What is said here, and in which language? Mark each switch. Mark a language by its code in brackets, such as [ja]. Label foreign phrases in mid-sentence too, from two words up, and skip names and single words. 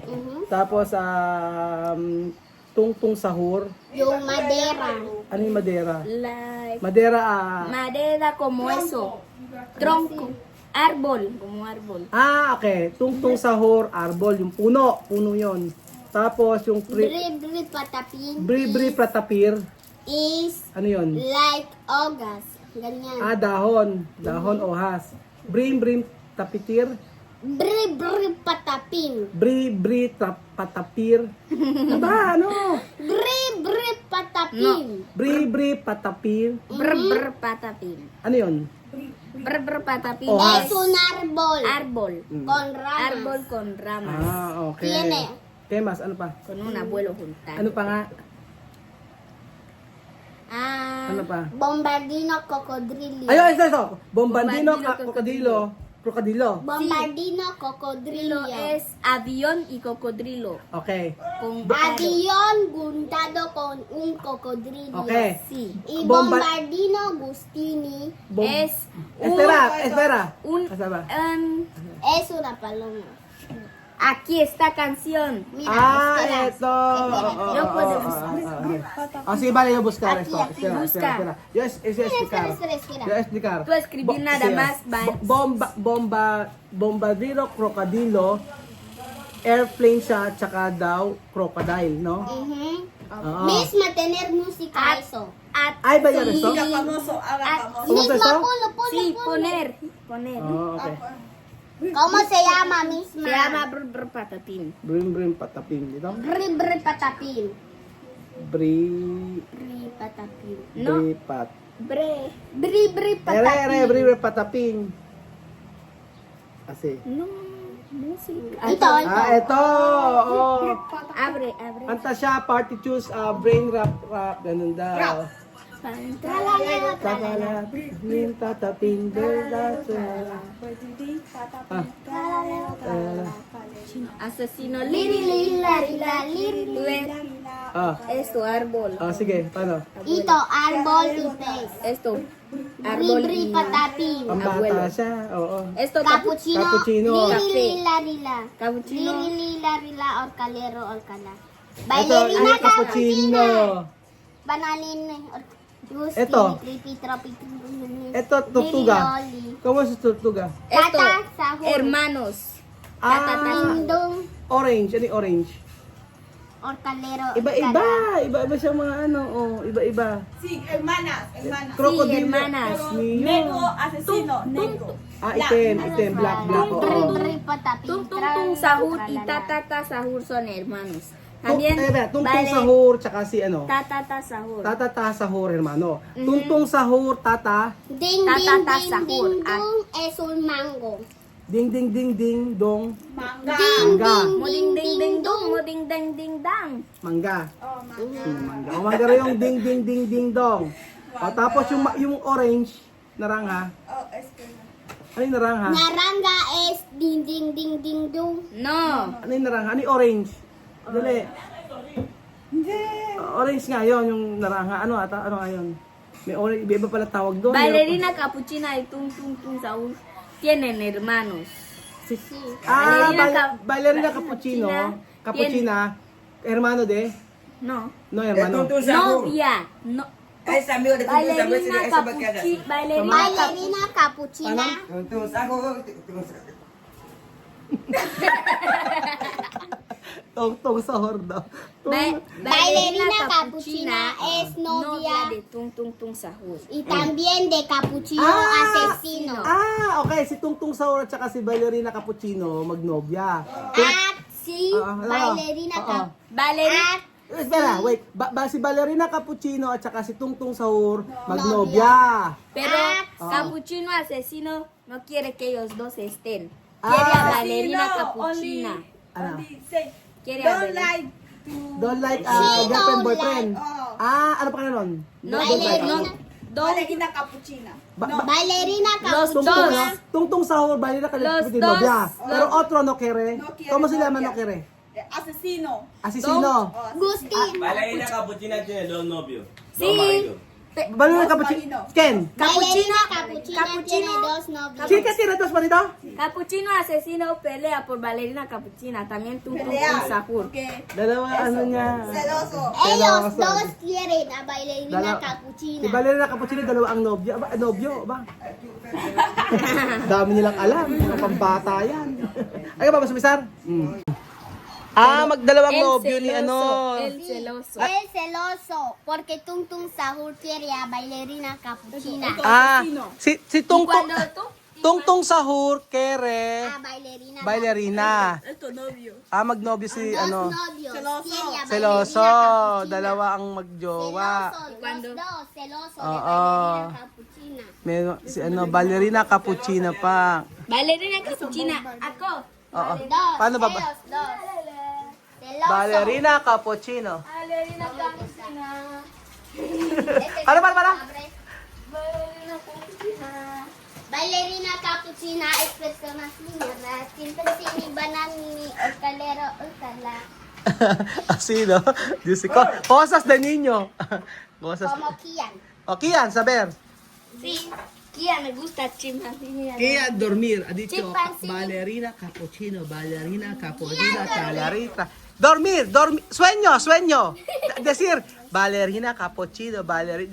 [tl] Tapos, tungtong sahur. Yung Madera. Ano yung Madera? Like [es] Madera, madera como eso. Tronco. Árbol. Como árbol. okay. [tl] Tungtong sahur, arbol, yung puno. Puno yon. Tapos, yung Bri patapin. bri pratapir. Is Ano yon? like August. Ganyan. Dahon. Dahon, ohas. Brim tapitir. Bri patapin. Patapir. Ano? Bri patapin. Bri patapir. Brr patapin. Ano yon? Brr patapin. [es] Oh, Es un árbol. Árbol. Con ramas. Árbol con ramas. Okay. Tiene. ¿Qué más? [tl] Ano pa? [es] Con un abuelo juntando. [tl] Ano pa nga? Ano pa? Bombardino cocodrillo. Ayun, ito. Bombardino, Bombardino, crocodilo. Bombardino cocodrillo. [es] Es avión y cocodrilo. Okay. Con Avión juntado con un cocodrillo. Okay. Sí. Y Bomba- Bombardino Gustini Es Espera. un [tl] Asa ba? [es] es una paloma. aquí está canción. Mira, espera. [tl] Ito. [es] Yo puedo Sige, vale, yo buscar esto. Aquí, busca. Yo explicar. Espera. Yo explicar. Tú escribí nada sí, más, [tl] bombardiro, crocodilo, airplane siya, tsaka daw, crocodile, no? Oo. [es] Misma tener música eso. [tl] Ay, ba yan ito? [es] Famoso, ¿Cómo se Misma esto? ponlo. Sí, poner. Okay. ¿Cómo se llama misma? Se llama brr patapín. [tl] Brim patapin dito. Bri patapin. Bri Patapin. No. pat. Bri patapin. Bri patapin. [es] Así. No, sí. [tl] Ito. Ito. Oh. [es] Abre. [tl] Kanta siya, [en] party choose, brain rap, [tl] ganun daw. Takala, brim tatapin, [es] Asesino Liri lila liri. Tú ves, es tu árbol. [tl] Sige, paano? Ito, [es] árbol y pez. Esto, árbol Bri y patapin. [tl] Ang [es] Abuelo. [tl] bata siya, oo. [es] Esto Cappuccino. Cappuccino. Liri lila. Cappuccino. Liri lila orcalero orcala. [tl] Ito, [es] Bailarina ay, cappuccino. Banalin. Gusti. [tl] Ito. Tripi. Ito, [es] tortuga. Lili, [tl] Kamu si tortuga? [es] Esto, Tata, sahur. hermanos. Tata, Lindong. [tl] Orange. Ano yung orange? Orcalero. Iba-iba siya mga ano, iba-iba. [es] Sí, hermanas. Crocodilo. Sí, hermanas. [tl] Niyo. [es] Negro, asesino, negro. [tl] Item, black, oo. Bri patapin. [es] Tung tung tung sahur y tatata sahur son hermanos. También [tl] Tungtong sahur, tsaka si ano? tatata sahur. [es] Tatata sahur, hermano. Tungtong sahur, tata. Ding Tata, ding sahur. ding dong es un mango. Ding, ding, ding, ding, dong. Manga. [tl] Mangga. [es] Muding ding ding dong, muding ding ding dang. [tl] Mangga. Oh, manga. Mangga. O, mangga rin yung ding, ding, ding, ding, dong. O, tapos yung orange, naranga. [es] Oh, este. [tl] Ano yung naranga? [es] Naranja es ding ding ding ding dong. No. [tl] Ano yung naranga? Ano yung orange? Dali. Orange nga yun, yung naranga. Ano nga yun? May orange, iba pala tawag doon. [es] Bailarina capuchina y tung tung tung sahur tienen hermanos. Bailarina cappuccino. Cappuccina. Hermano de? No. No, hermano. Novia. No. Ese amigo de Tuntun Sago, ese Bailarina esa bacana. Bailarina capuchina. Tuntun Sago, Tong sahur daw. Bailarina capuchina es novia de tung tung tung sahur. y también de capuchino asesino. Okay. [tl] Si Tungtung Sahur at saka si Ballerina Cappuccino magnobya. At si ano? [es] bailarina Bailarina. Espera, [en] wait. [tl] Si Ballerina Cappuccino at saka si Tungtung Sahur magnobya. [es] Pero capuchino asesino no quiere que ellos dos estén. Quiere a bailarina capuchina. [en] Only say, [es] Quiere a [en] don't [es] bailarina. [en] like to... Don't like She girlfriend, don't boyfriend. like, [tl] Ano pa ka nun? [es] No, Bailarina. Bailarina capuchina. bailarina Los capuchina. dos. Tungtung Sahur, Ballerina Los Cappuccino dos. novia. Pero otro no quiere. No quiere ¿Cómo se llama novia. no quiere? Asesino. Asesino. Oh, Gusti. Bailarina capuchina tiene dos novios. Sí. Dos maridos. Ballerina cappuccino. Ken. Bailarina capuchina Cappuccino. tiene dos novios. ¿Quién que tiene dos maridos? Capuchino asesino pelea por bailarina capuchina. También Tung Tung Tung Sahur. Okay. [tl] Dalawa ano niya. [es] Celoso. Ellos Celoso. dos quieren a bailarina [tl] Dalawa- [es] capuchina. [tl] Si Ballerina Cappuccino, dalawa ang nobyo. Aba, nobyo, ba? Dami nilang alam. Mga pambata yan. Ay ba, Masumisar? Magdalawang nobyo ni ano. [es] El celoso. El celoso, porque Tung Tung Sahur quiere a bailarina capuchina. Si Y Tung cuando Tung, tú, Tung Tung Sahur, kere, A bailarina. bailarina. Esto novio. [tl] Magnobyo si [es] Dos [tl] ano. [es] novios. Quiere a Seloso. bailarina capuchina. [tl] Dalawa ang magjowa. [es] Celoso, los dos, celoso de [tl] Oo. [es] bailarina capuchina. [tl] Meron si ano, ballerina cappuccino pa. [es] bailarina capuchina. Ako. [tl] Oo. [es] Dos, [tl] Paano ba? [es] ellos dos. Celoso. Ballerina cappuccino. Bailarina capuchina. [tl] Paano? [es] Bailarina capuchina. Bailarina capuchina es personas niñas, simplemente banani, escalero, escala. [tl] Sino? Diyos ko. [es] Cosas de niño. Cosas. Como Kian. O, Kian, saber. Sí. Kia me gusta chimpanzini. Kian, dormir. Ha dicho, Chimpanzee. ballerina cappuccino, ballerina cappuccino, talarita. Dormir, sueño. Decir, ballerina cappuccino, ballerina.